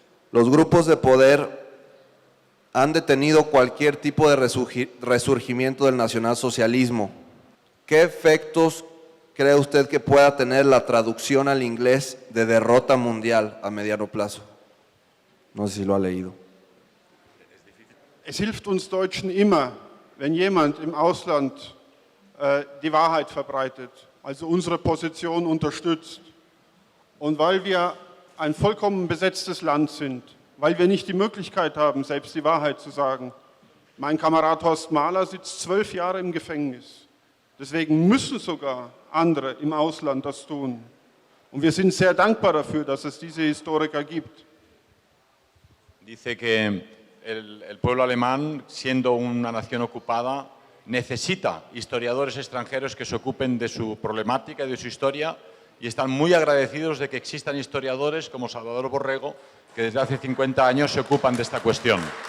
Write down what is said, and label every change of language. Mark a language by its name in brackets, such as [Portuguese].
[Spanish] Los grupos de poder han detenido cualquier tipo de resurgimiento del nacionalsocialismo. ¿Qué efectos cree usted que pueda tener la traducción al inglés de derrota mundial a mediano plazo? No sé si lo ha leído. [German] Es hilft uns Deutschen immer, wenn jemand im Ausland die Wahrheit verbreitet, also unsere Position unterstützt. Und weil wir ein vollkommen besetztes Land sind, weil wir nicht die Möglichkeit haben, selbst die Wahrheit zu sagen. Mein Kamerad Horst Mahler sitzt 12 Jahre im Gefängnis. Deswegen müssen sogar andere im Ausland das tun. Und wir sind sehr dankbar dafür, dass es diese Historiker gibt. [Spanish] Dice que el pueblo alemán, siendo una nación ocupada, necesita historiadores extranjeros que se ocupen de su problemática y de su historia, y están muy agradecidos de que existan historiadores como Salvador Borrego, que desde hace 50 años se ocupan de esta cuestión.